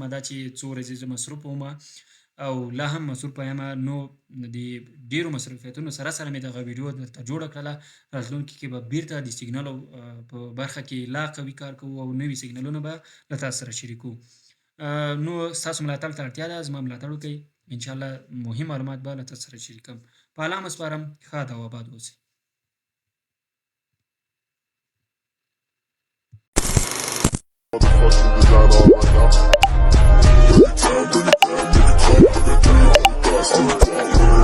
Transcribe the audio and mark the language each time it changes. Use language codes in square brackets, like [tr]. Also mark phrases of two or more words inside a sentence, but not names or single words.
[ps] دا چې څو ورځې زه مصروف ومه او لا هم مصروفه یمه نو د ډېرو مصروفیتونو سره سره مې دغه ویډیو درته جوړه کړله. راتلونکي کې به بیرته د سیګنالو په برخه کې لا قوي کار کوو او نوي سیګنالونه به له تاسو سره شریکو. نو ستاسو ملاتړ ته اړتیا ده، زما ملاتړ وکړئ. انشاءالله مهم معلومات به له تاسو سره شریکم. په الله مو سپارم. ښاد او آباد اوسئ. [en] Motherfucking design all right now. Bring it down, bring it down, bring it down, bring it down.